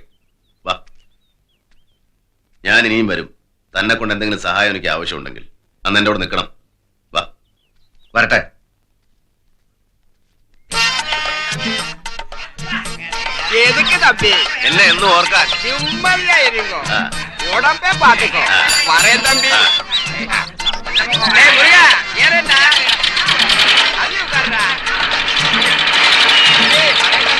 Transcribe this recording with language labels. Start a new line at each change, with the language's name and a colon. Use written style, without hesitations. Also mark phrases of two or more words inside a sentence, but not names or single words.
Malayalam: വാ, ഞാൻ ഇനിയും വരും. തന്നെ കൊണ്ട് എന്തെങ്കിലും സഹായം എനിക്ക് ആവശ്യമുണ്ടെങ്കിൽ അന്ന് എന്റെ കൂടെ നിൽക്കണം. വാ, വരട്ടെ. എന്നെ എന്നും ഓർക്കാൻ.
Tamil: உடம்பே பாத்துக்கோ. வரேன் தம்பி. முருகா ஏறா. அது உட்கார்றா.